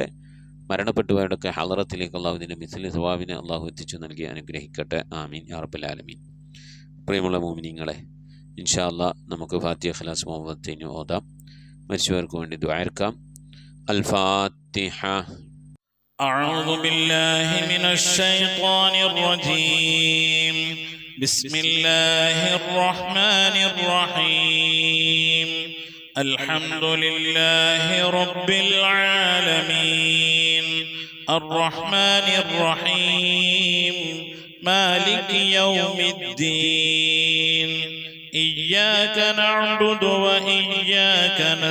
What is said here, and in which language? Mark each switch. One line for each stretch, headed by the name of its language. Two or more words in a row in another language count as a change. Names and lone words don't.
Malayalam: മരണപ്പെട്ടുപോയവരുടെയൊക്കെ ഹളറത്തിലേക്ക് അല്ലാഹു ഇതിൻ്റെ മിസ്ലി സവാബിനെ അല്ലാഹു എത്തിച്ചു നൽകി അനുഗ്രഹിക്കട്ടെ.
Arabic: آمين يا رب العالمين.
Malayalam: പ്രിയമുള്ള മുഅ്മിനീങ്ങളെ,
Arabic: إن شاء الله
Malayalam: നമുക്ക് ഫാത്തിഹ ഖിലാസ് മുഹമ്മദ് ഓതാം. മരിച്ചവർക്ക് വേണ്ടി ദുആയിർക്കാം.
Arabic: الفاتحة. أعوذ بالله من الشيطان الرجيم. بسم الله الرحمن الرحيم. الحمد لله رب العالمين الرحمن الرحيم مالك يوم الدين إياك نعبد وإياك